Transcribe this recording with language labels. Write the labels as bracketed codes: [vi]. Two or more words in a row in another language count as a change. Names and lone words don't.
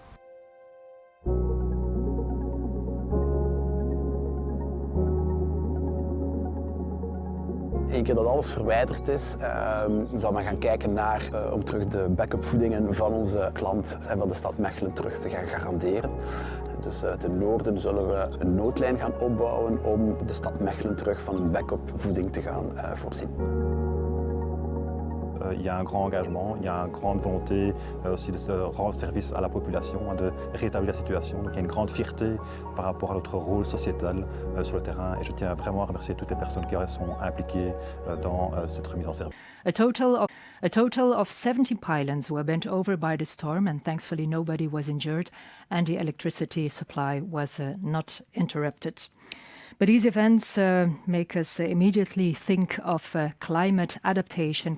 [nl] Eén keer dat alles verwijderd is, zal men gaan kijken naar om terug de backup voedingen van onze klant en van de stad Mechelen terug te gaan garanderen. Dus uit het noorden zullen we een noodlijn gaan opbouwen om de stad Mechelen terug van een backup voeding te gaan voorzien. [fr] Il y a un grand engagement, il y a une grande volonté aussi de se rendre service à la population, de rétablir la situation. Donc il y a une grande fierté par rapport à notre rôle sociétal sur le terrain. Et je tiens vraiment à remercier toutes les personnes qui sont impliquées dans cette remise en service. [en] A total of 70 pylons were bent over by the storm and thankfully nobody was injured and the electricity supply was not interrupted. But these events make us immediately think of climate adaptation.